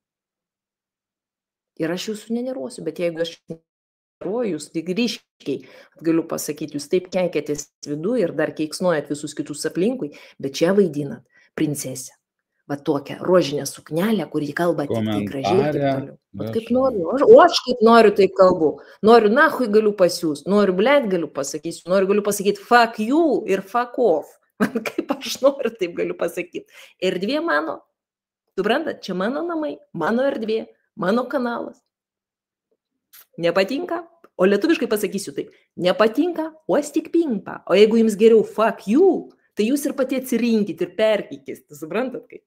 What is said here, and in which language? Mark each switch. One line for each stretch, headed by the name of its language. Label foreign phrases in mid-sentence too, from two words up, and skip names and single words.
Lithuanian: Ir aš jūsų nenervuosiu, bet jeigu aš nenervuoju, jūs tik ryškiai, galiu pasakyti, jūs taip keikėtės viduje ir dar keiksnuojat visus kitus aplinkui, bet čia vaidinat princesę. Va tokią rožinę suknelę, kurį kalba tik tai gražiai ir taip toliau. Kaip noriu, o aš kaip noriu, taip kalbu. Noriu, nahui galiu pasiūs, noriu, blet galiu pasakysiu, galiu pasakyti
English: fuck you
Lithuanian: ir
English: fuck off.
Lithuanian: Kaip aš noriu, taip galiu pasakyti. Erdvė mano, suprantat, čia mano namai, mano erdvė, mano kanalas. Nepatinka? O lietuviškai pasakysiu taip, nepatinka, o tik pimpa. O jeigu jums geriau
English: fuck you,
Lithuanian: tai jūs ir pati atsirinkit ir perkykit, suprantat kaip?